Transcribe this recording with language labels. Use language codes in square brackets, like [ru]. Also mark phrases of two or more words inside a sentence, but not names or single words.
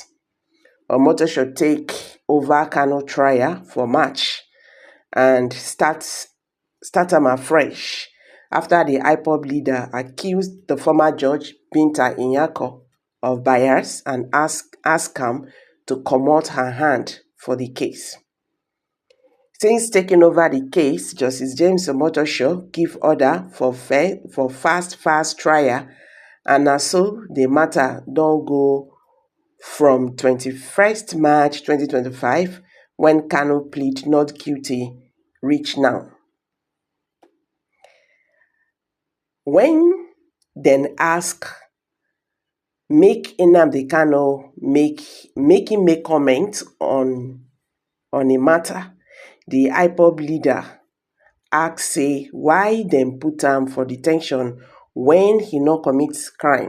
[pcm] Omotosho take over Kanu trial for March and start am afresh after the Ipob leader accused the former judge Binta Nyako of bias and ask am to comot her hand for the case. Since taking over the case, Justice James Omotosho give order for fast trial, and na so the matter don go from 21st March 2025 when Kanu plead not guilty reach now. When then ask make Nnamdi Kanu make comment on a matter, the Ipob leader ask say why dem put am for detention when he no commit crime.